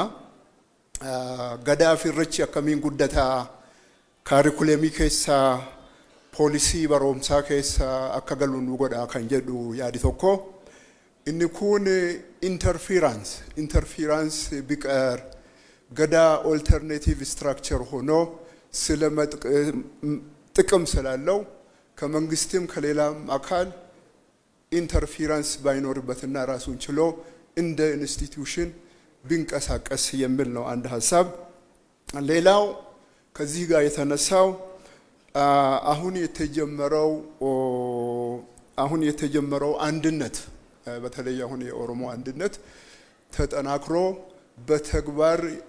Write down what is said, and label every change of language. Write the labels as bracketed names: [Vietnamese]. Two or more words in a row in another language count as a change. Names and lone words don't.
[Oromo] Gadaa fi Irreechi akkamiin guddataa kaarikuleemii keessaa poolisii barumsaa keessaa akka galu nu godha kan jedhu yaadi tokko. Inni kun [Amharic] interference biqar Gadaa [English] alternative structure [Amharic] ሆኖ ጥቅም ስላለው ከመንግስትም ከሌላም አካል ኢንተርፌረንስ ባይኖርበትና ራሱን ችሎ እንደ ኢንስቲትዩሽን ቢንቀሳቀስ የሚል ነው አንድ ሐሳብ። ሌላው ከዚህ ጋር የተነሳው አሁን የተጀመረው አንድነት በተለይ አሁን የኦሮሞ አንድነት ተጠናክሮ በተግባር